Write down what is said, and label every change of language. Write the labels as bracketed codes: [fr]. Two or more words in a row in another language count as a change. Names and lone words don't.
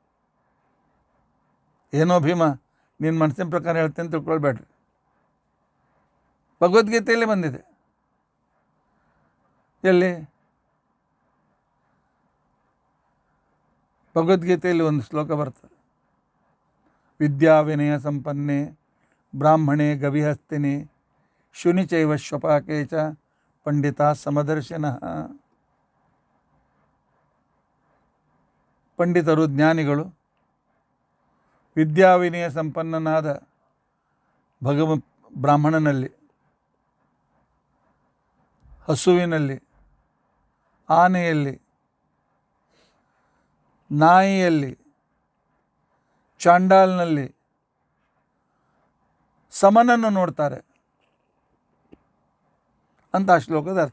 [kn] ಏನೋ ಭೀಮ ನಿನ್ನ ಮನಸ್ಸಿನ ಪ್ರಕಾರ ಹೇಳ್ತೇನೆ ತಿಳ್ಕೊಳ್ಬೇಡ್ರಿ, ಭಗವದ್ಗೀತೆಯಲ್ಲಿ ಬಂದಿದೆ. ಎಲ್ಲಿ? ಭಗವದ್ಗೀತೆಯಲ್ಲಿ ಒಂದು ಶ್ಲೋಕ ಬರ್ತದೆ, [sa] ವಿದ್ಯಾ ವಿನಯ ಸಂಪನ್ನೆ ಬ್ರಾಹ್ಮಣೆ ಗವಿಹಸ್ತಿನಿ ಶುನಿಚೈವ ಶ್ವಪಾಕೆ ಚ ಪಂಡಿತ ಸಮದರ್ಶಿನಃ. [kn] ಪಂಡಿತರು, ಜ್ಞಾನಿಗಳು, ವಿದ್ಯಾವಿನಯ ಸಂಪನ್ನನಾದ ಬ್ರಾಹ್ಮಣನಲ್ಲಿ, ಹಸುವಿನಲ್ಲಿ, ಆನೆಯಲ್ಲಿ, ನಾಯಿಯಲ್ಲಿ, ಚಾಂಡಾಲ್ನಲ್ಲಿ ಸಮನನ್ನು ನೋಡ್ತಾರೆ ಅಂತ ಆ ಶ್ಲೋಕದ ಅರ್ಥ.